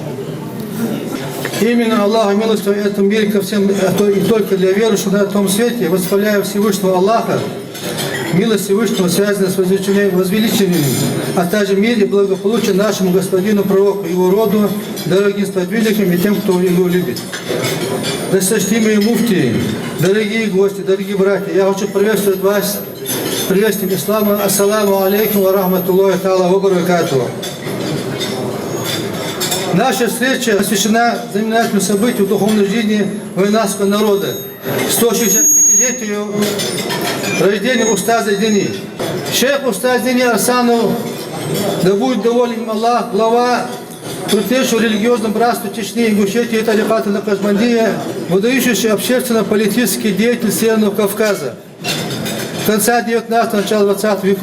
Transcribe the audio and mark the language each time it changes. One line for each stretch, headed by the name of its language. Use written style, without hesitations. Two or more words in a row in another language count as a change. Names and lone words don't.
Russian: Именно Аллаха милостью в этом мире ко всем, и только для верующих на том свете, восхваляю Всевышнего Аллаха, милость Всевышнего связана с возвеличением, а также мир и благополучие нашему господину пророку, его роду, дорогим сподвижникам и тем, кто его любит. Досточтимые муфтии, дорогие гости, дорогие братья, я хочу приветствовать вас приветствием ислама.
Arabic: السلام عليكم ورحمة الله تعالى وبركاته.
Russian: Наша встреча посвящена знаменательному событию в духовной жизни войнахского народа, 165-летию рождения устаза Дени. Шейх устаз Дени Арсанов, да будет доволен им Аллах, глава крупнейшего религиозного братства Чечни, Ингушетии и тариката Накшбандия, выдающийся общественно-политический деятель Северного Кавказа конца 19-го, начала 20 веков.